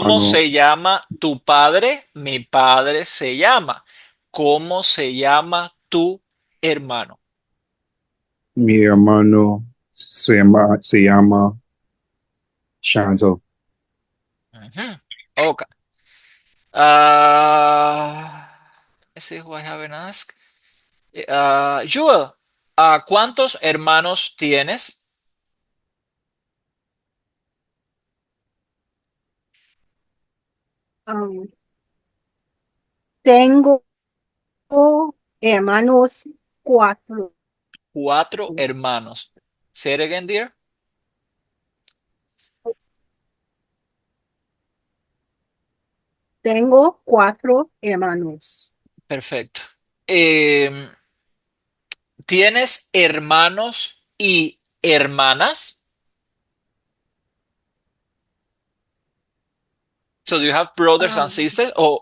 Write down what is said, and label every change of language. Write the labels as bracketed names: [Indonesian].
[Spanish] hermano, se llama tu padre? Mi padre se llama. ¿Cómo se llama tu hermano? mi hermano se llama Chantal. Ujú. Ok. [English] Uh, let's see who I haven't asked. [Spanish] Joel, ¿cuántos hermanos tienes? Um, tengo hermanos cuatro. [English] 4 hermanos. Say it again, dear. [Spanish] Tengo 4 hermanos. Perfecto. Em, ¿Tienes hermanos y hermanas? [English] So do you have brothers and sisters or